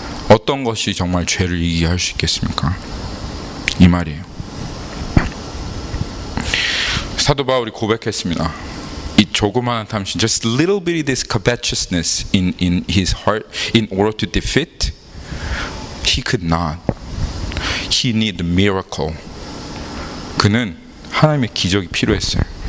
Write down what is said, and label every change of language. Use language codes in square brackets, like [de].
[ko] 어떤 것이 정말 죄를 이기게 할 수 있겠습니까? 이 말이에요. 사도 바울이 고백했습니다. 이 조그마한 탐심, [en] just little bit of this covetousness in his heart, in order to defeat, he could not. He needed a miracle. [ko] 그는 하나님의 기적이 필요했어요.